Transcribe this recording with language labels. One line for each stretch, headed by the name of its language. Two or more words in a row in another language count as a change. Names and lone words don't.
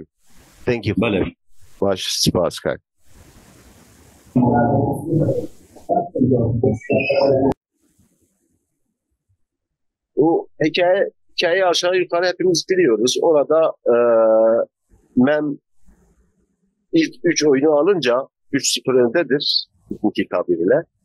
English: Thank you.
Kurdish: Baş spas kak.
Turkish: O hikayeyi aşağı yukarı hepimiz biliyoruz. Orada Mem ilk 3 oyunu alınca 3-0 öndedir bugünkü tabiriyle.